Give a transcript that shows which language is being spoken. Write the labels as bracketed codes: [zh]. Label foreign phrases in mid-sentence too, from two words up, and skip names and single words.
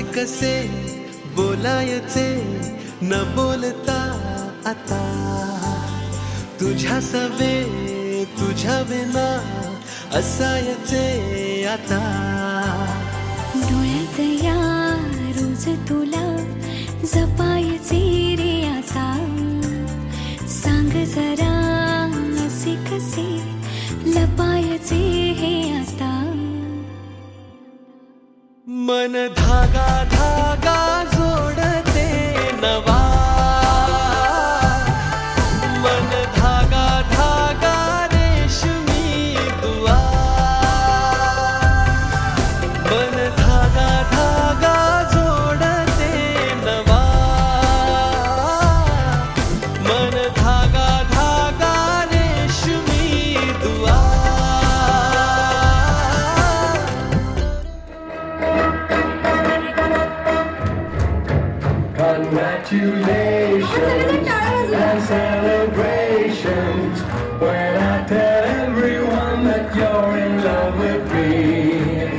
[mr] कसे बोलायचे न बोलता आता तुझ्या सवे तुझ्या विना असायचे आता डोळ्यात या रोज तुला जपायचे रे आता सांग जरा असे कसे लपायचे हे आता मन धागा धागा जोडते नवा मन धागा धागा रेशमी दुआ मन धागा धागा जोडते नवा मन धागा धागा रेशमी दुआ [en] Congratulations and celebrations when I tell everyone that you're in love with me.